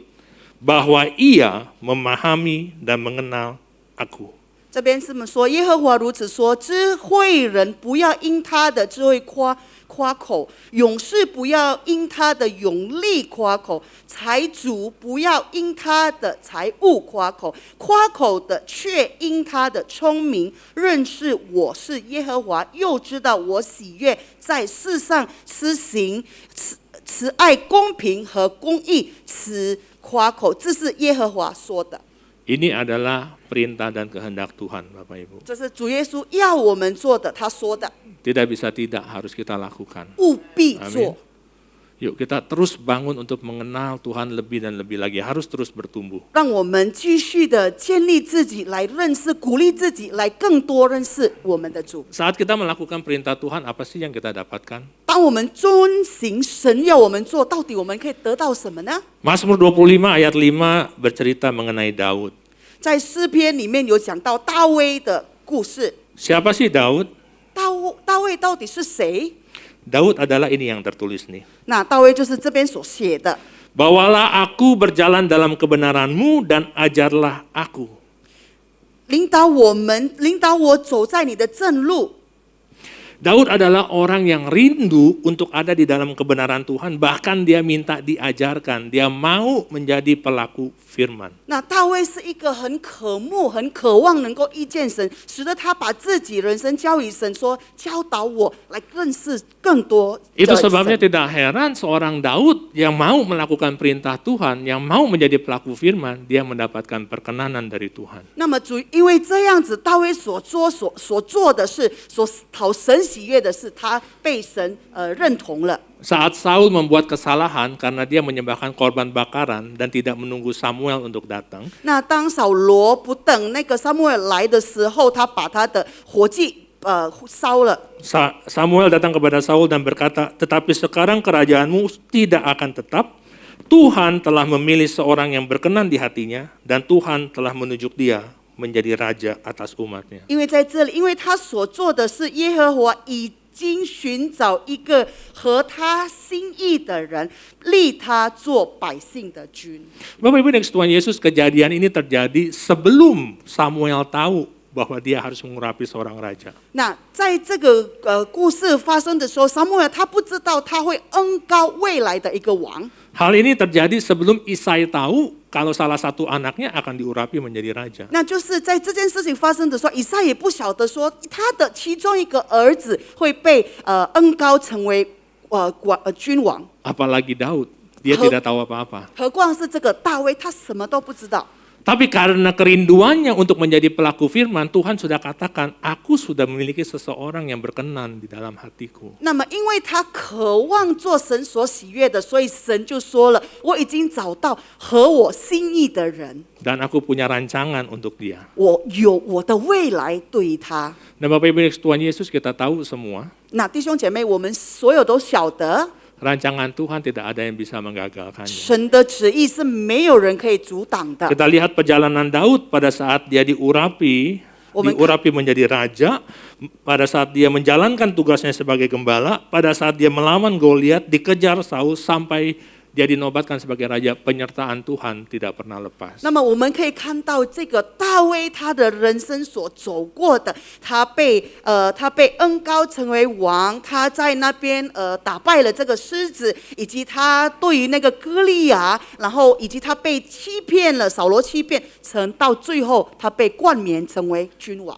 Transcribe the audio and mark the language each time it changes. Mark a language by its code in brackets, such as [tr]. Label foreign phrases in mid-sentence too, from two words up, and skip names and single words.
[id] Bahwa ia memahami dan mengenal aku. [zh] 这边是这么说，耶和华如此说：智慧人不要因他的智慧夸口，勇士不要因他的勇力夸口，财主不要因他的财物夸口，夸口的却因他的聪明认识我是耶和华，又知道我喜悦在世上施行慈爱、公平和公义，此夸口。这是耶和华说的。 [id] Ini adalah perintah dan kehendak Tuhan, Bapak Ibu. [zh] 这是主耶稣要我们做的，他说的， [id] Tidak bisa tidak, harus kita lakukan. [zh] 务必做。 [id] Yuk kita terus bangun untuk mengenal Tuhan lebih dan lebih lagi. Harus terus bertumbuh. [zh] 让我们继续的建立自己，来认识、鼓励自己，来更多认识我们的主。 [id] Saat kita melakukan perintah Tuhan, apa sih yang kita dapatkan? [zh] 当我们遵行神要我们做，到底我们可以得到什么呢？ [id] Mazmur 25 ayat 5 bercerita mengenai Daud. [zh] 在诗篇里面有讲到大卫的故事。 [id] Siapa sih Daud? [zh] 大卫到底是谁？ [id] Daud adalah ini yang tertulis nih. [zh] 那大卫就是这边所写的。 [id] Bawalah aku berjalan dalam kebenaran-Mu dan ajarlah aku. [zh] 领导我走在你的正路。 [id] Daud adalah orang yang rindu untuk ada di dalam kebenaran Tuhan, bahkan dia minta diajarkan, dia mau menjadi pelaku firman. [zh] 那大卫是一个很渴慕、很渴望能够遇见神，使得他把自己人生交与神，说教导我来认识更多的 [id] Itu sebabnya [zh] 神。 [id] tidak heran seorang Daud yang mau melakukan perintah Tuhan, yang mau menjadi pelaku firman, dia mendapatkan perkenanan dari Tuhan. [zh] 那么因为这样子，大卫所做的事，所讨神喜悦的事，他被神认同了。 [id] Saat Saul membuat kesalahan karena dia menyembahkan korban bakaran dan tidak menunggu Samuel untuk datang, [zh] 那当扫罗不等那个撒母耳来的时候，他把他的火祭烧了。 [id] Samuel datang kepada Saul dan berkata, tetapi sekarang kerajaanmu tidak akan tetap. Tuhan telah memilih seorang yang berkenan di hatinya dan Tuhan telah menunjuk dia menjadi raja atas umatnya. [zh] 因为在这里，因为他所做的是耶和华已经寻找一个合他心意的人，立他做百姓的君。 [id] Bapak Ibu next Tuhan Yesus, kejadian ini terjadi sebelum Samuel tahu bahwa dia harus mengurapi seorang raja. [zh] 那在这个故事发生的时候，撒母耳他不知道他会恩膏未来的一个王。 [id] Hal ini terjadi sebelum Isai tahu kalau salah satu anaknya akan diurapi menjadi raja. [zh] 那就是在这件事情发生的时候，以撒也不晓得说他的其中一个儿子会被恩膏成为君王。 [id] Apalagi Daud, dia tidak tahu apa-apa. [zh] 何况是这个大卫，他什么都不知道。 [id] Tapi karena kerinduannya untuk menjadi pelaku firman, Tuhan sudah katakan, aku sudah memiliki seseorang yang berkenan di dalam hatiku. [zh] 那么，因为他渴望做神所喜悦的，所以神就说了：“我已经找到合我心意的人， [id] Dan aku punya rancangan untuk dia. [zh] 我有我的未来对于他。 [id] Nah Bapak Ibu Tuhan Yesus, kita tahu semua, ” [zh] 那弟兄姐妹，我们所有都晓得， [id] rancangan Tuhan tidak ada yang bisa menggagalkannya. [zh] 神的旨意是没有人可以阻挡的。 [id] Kita lihat perjalanan Daud pada saat dia diurapi menjadi raja, pada saat dia menjalankan tugasnya sebagai gembala, pada saat dia melawan Goliat, dikejar Saul sampai dia dinobatkan sebagai raja, penyertaan Tuhan tidak pernah lepas. [zh] 那么我们可以看到这个大卫他的人生所走过的，他被恩膏成为王，他在那边打败了这个狮子，以及他对于那个歌利亚，然后以及他被欺骗了，扫罗欺骗，到最后他被冠冕成为君王。